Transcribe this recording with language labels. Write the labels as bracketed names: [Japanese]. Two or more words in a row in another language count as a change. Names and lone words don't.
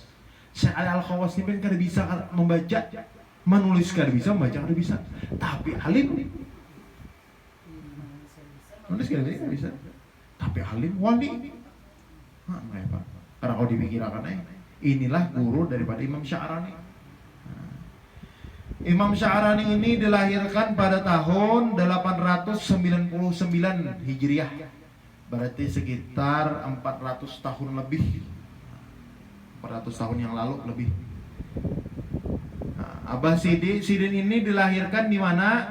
[Indonesian] Syekh Ali Al-Khawas ini kan [Banjar] kada bisa membaca, menulis kada bisa, membaca kada bisa. [Indonesian] Tapi alim. [Banjar] Nulis kada bisa. [Indonesian] Tapi alim wali. Apa? Karena kalau dipikirkan inilah guru daripada Imam Sya'rani. Imam Sya'rani ini dilahirkan pada tahun 899 Hijriah. Berarti sekitar 400 tahun lebih. 400 tahun yang lalu lebih. Nah, Abah Sidin ini dilahirkan di mana?